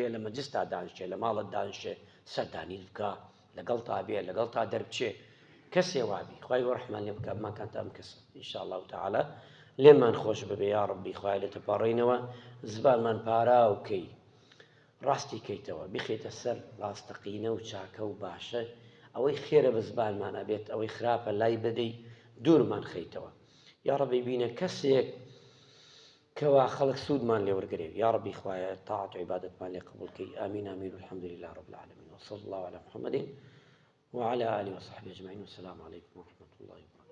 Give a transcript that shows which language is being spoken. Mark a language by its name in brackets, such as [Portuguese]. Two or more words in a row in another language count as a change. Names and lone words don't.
[Central Kurdish] لە مەجلیستا دانیشێ، لە ماڵت دانیشێ، سەردانی بکە، لەگەڵ تا بێ، لەگەڵ تا دەربچێ، کەسێ وابی خوای ڕەحمان لێ بکە بمانکان تا ئەم کەسە [Arabic] ئینشاءالله تعالی [Central Kurdish] لێمان خۆش ببێ یا ڕەبی خوای لێ تەپەڕێنەوە زبانمان پاراو کەی ڕاستی کەیتەوە بخێتە سەر ڕاستەقینە و چاکە و باشە، ئەوەی خێرە بە زبانمانە بێت ئەوەی خراپە لای بدەی دوورمان خەیتەوە. یا ڕەبی بینە کەسێک کەوا خەڵک سوودمان لێ وەرگرێ یا ڕەبی خوایە تاعەت و عیبادەتمان لێ قبوڵ کەی. [Arabic] ئامین ئامین والحمد لله رب العالمين وصلى الله على محمد وعلى آله وصحبه أجمعين والسلام عليكم ورحمة الله وبركاته.